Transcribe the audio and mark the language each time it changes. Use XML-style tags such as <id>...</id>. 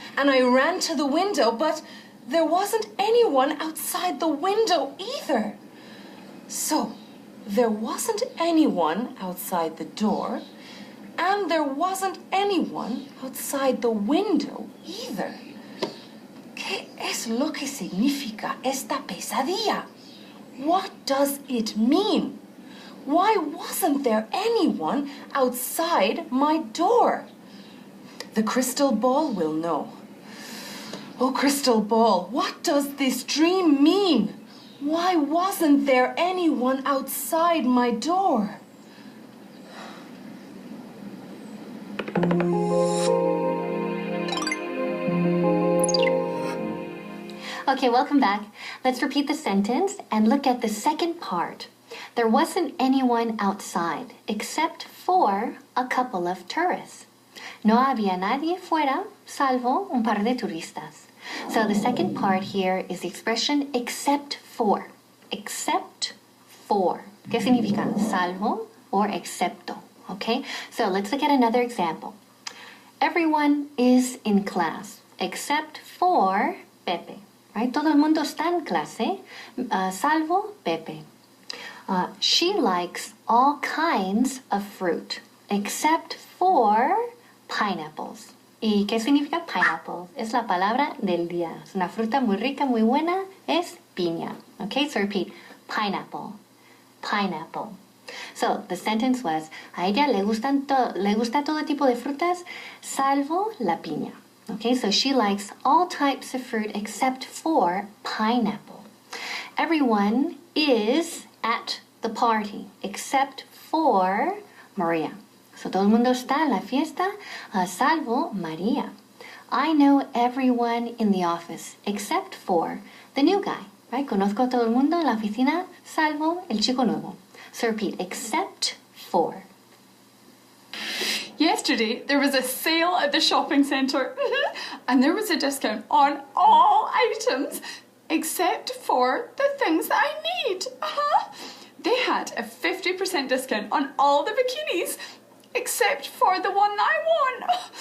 <en>And I ran to the window, but there wasn't anyone outside the window either. So, there wasn't anyone outside the door, and there wasn't anyone outside the window either.</en> <es>¿Qué es lo que significa esta pesadilla?</es> <en>What does it mean? Why wasn't there anyone outside my door? The crystal ball will know. Oh, crystal ball, what does this dream mean? Why wasn't there anyone outside my door? Okay, welcome back. Let's repeat the sentence and look at the second part. There wasn't anyone outside except for a couple of tourists.</en> <es>No había nadie fuera, salvo un par de turistas.</es> <en>So the second part here is the expression except for. Except for.</en> <es>¿Qué significa? Salvo or excepto. Okay?</es> <en>So let's look at another example. Everyone is in class except for Pepe. Right?</en> <es>Todo el mundo está en clase, salvo Pepe.</es> <en>She likes all kinds of fruit except for pineapples.</en> <es>¿Y qué significa pineapple? Es la palabra del día. Es una fruta muy rica, muy buena. Es piña.</es> <en>Okay, so repeat. Pineapple. Pineapple. So, the sentence was,</en> <es>a ella le gusta todo tipo de frutas, salvo la piña.</es> <en>Okay, so she likes all types of fruit except for pineapple. Everyone is at the party except for Maria.</en> <es>So, todo el mundo está en la fiesta, salvo María.</es> <en>I know everyone in the office except for the new guy. Right?</en> <es>Conozco a todo el mundo en la oficina, salvo el chico nuevo.</es> <en>So repeat, except for. Yesterday, there was a sale at the shopping centre and there was a discount on all items except for the things that I need. They had a 50% discount on all the bikinis except for the one that I want.</en>